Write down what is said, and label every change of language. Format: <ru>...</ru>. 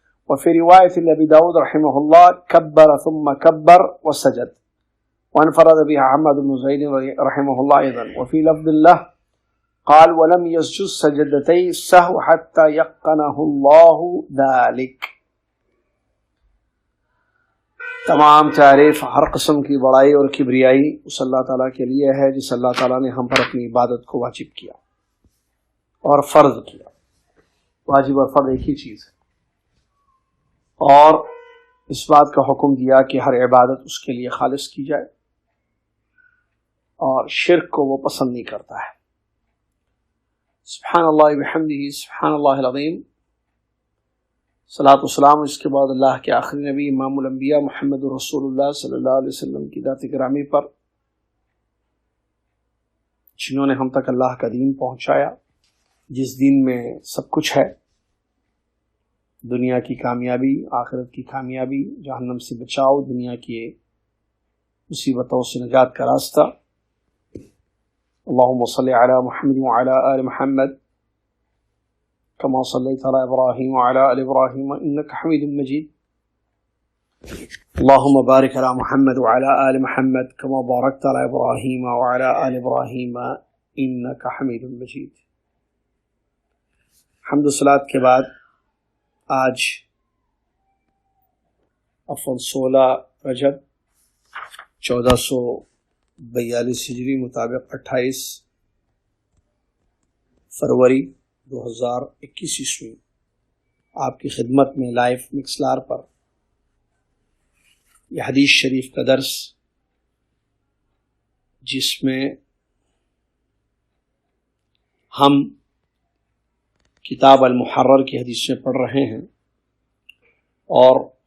<ar>وفي رواية لأبي داود رحمه الله: كبر ثم كبر وسجد، وانفرد بها حماد بن زيد رحمه الله أيضا. وفي لفظ له قال: ولم يسجد سجدتي السهو حتى يقنه الله ذلك.</ar> <ur>تمام تعریف ہر قسم کی بڑائی اور کبریائی اس اللہ تعالیٰ کے لیے ہے جس اللہ تعالیٰ نے ہم پر اپنی عبادت کو واجب کیا اور فرض کیا. واجب اور فرض ایک ہی چیز ہے، اور اس بات کا حکم دیا کہ ہر عبادت اس کے لیے خالص کی جائے، اور شرک کو وہ پسند نہیں کرتا ہے.</ur> <ar>سبحان اللہ بحمدہ، سبحان اللہ العظیم.</ar> <ur>صلاۃ والسلام اس کے بعد اللہ کے آخری نبی امام الانبیاء محمد رسول اللہ صلی اللہ علیہ وسلم کی ذات گرامی پر، جنہوں نے ہم تک اللہ کا دین پہنچایا، جس دین میں سب کچھ ہے، دنیا کی کامیابی، آخرت کی کامیابی، جہنم سے بچاؤ، دنیا کی مصیبتوں سے نجات کا راستہ.</ur> <ar>اللهم صل على محمد وعلى آل محمد كما صليت على إبراهيم وعلى آل إبراهيم إنك حميد مجيد. اللهم بارك على محمد وعلى آل محمد كما باركت على إبراهيم وعلى آل إبراهيم إنك حميد مجيد.</ar> <ur>حمد و صلات کے بعد آج 16 رجب 1442 ہجری مطابق 28 فروری 2021 عیسوی آپ کی خدمت میں لائیو مکسلار پر یہ حدیث شریف کا درس، جس میں ہم کتاب المحرر کی حدیثیں پڑھ رہے ہیں، اور</ur>